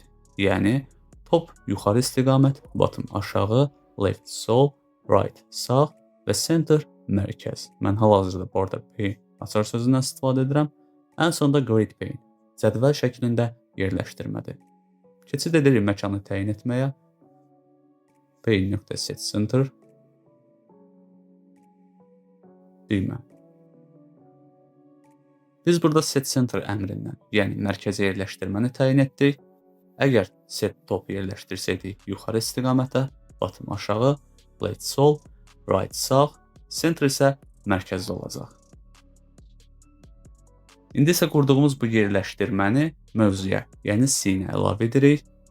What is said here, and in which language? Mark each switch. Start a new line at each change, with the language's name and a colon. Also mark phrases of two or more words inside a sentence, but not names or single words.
Azerbaijani: Yəni top yuxarı istiqamət, bottom aşağı, left sol, right sağ və center mərkəz. Mən hal-hazırda
English: border pane
Azerbaijani: açar sözündən istifadə edirəm. Ən sonda
English: grid pane
Azerbaijani: cədvəl şəklində yerləşdirmədir. Keçid edirik məkanı təyin etməyə.
English: Pane.set center düymə.
Azerbaijani: Biz burada
English: set center
Azerbaijani: əmrindən, yəni mərkəzə yerləşdirməni təyin etdik. Əgər
English: set top
Azerbaijani: yerləşdirsəydik yuxarı istiqamətə, bottom aşağı, left sol, right sağ, center isə mərkəzdə olacaq. İndi isə qurduğumuz bu yerləşdirməni mövzuya, yəni C-nə əlavə edirik.